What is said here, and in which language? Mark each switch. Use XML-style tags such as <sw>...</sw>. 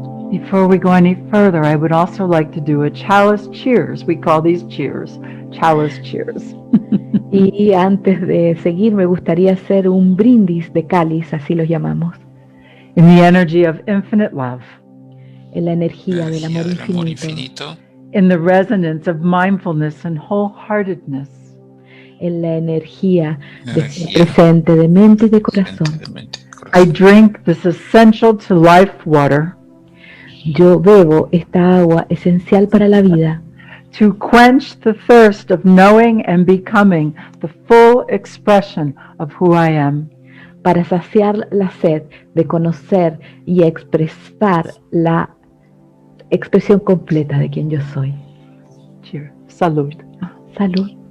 <en>Before we go any further, I would also like to do a chalice cheers. We call these cheers, chalice cheers.</en> <es>Y antes de seguir, me gustaría hacer un brindis de cáliz, así los llamamos.</es> <en>In the energy of infinite love.</en> <es>En la energía del amor infinito.</es> <en>In the resonance of mindfulness and wholeheartedness.</en> <es>En la energía de presente, de mente y de corazón.</es> <en>I drink this essential to life water.</en> <es>Yo bebo esta agua esencial para la vida.</es> <en>To quench the thirst of knowing and becoming the full expression of who I am.</en> <es>Para saciar la sed de conocer y expresar la expresión completa de quien yo soy.</es> <en>Cheers. Salud.</en> <es>Salud.</es>